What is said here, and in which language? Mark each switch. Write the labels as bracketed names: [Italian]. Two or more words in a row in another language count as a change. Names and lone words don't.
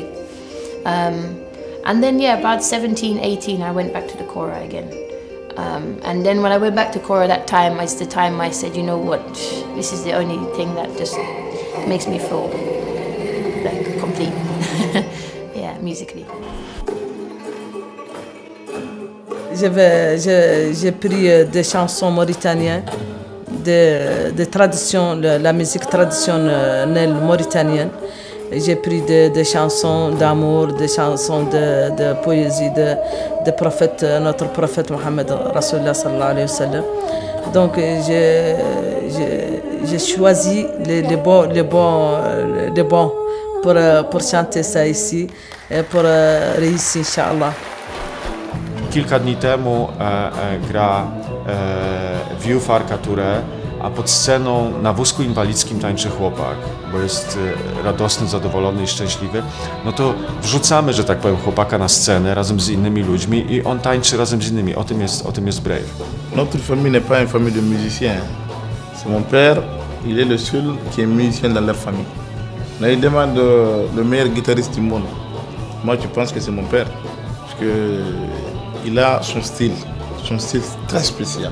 [English] And then, about 17, 18, I went back to the kora again. And then when I went back to kora that time, it's the time I said, you know what, this is the only thing that just makes me feel like complete, musically. [French] J'ai pris des chansons mauritaniennes, de tradition, la musique traditionnelle mauritanienne. J'ai pris des chansons d'amour, des chansons de poésie de prophète, notre prophète Mohammed [Arabic] رسول الله صلى الله عليه وسلم. [French] Donc j'ai choisi les bons pour chanter ça ici et pour réussir, [Arabic] إن شاء الله. [Polish] Kilka dni temu gra Vieux Farkature a pod sceną na wózku inwalidzkim tańczy chłopak, bo jest radosny, zadowolony i szczęśliwy, no to wrzucamy, że tak powiem, chłopaka na scenę razem z innymi ludźmi i on tańczy razem z innymi. O tym jest Brave. [French] Notre famille n'est pas une famille de musiciens. C'est mon père, il est le seul qui est musicien dans leur famille. On a demandé le meilleur guitariste du monde. Moi, je pense que c'est mon père, parce que il a son style très spécial.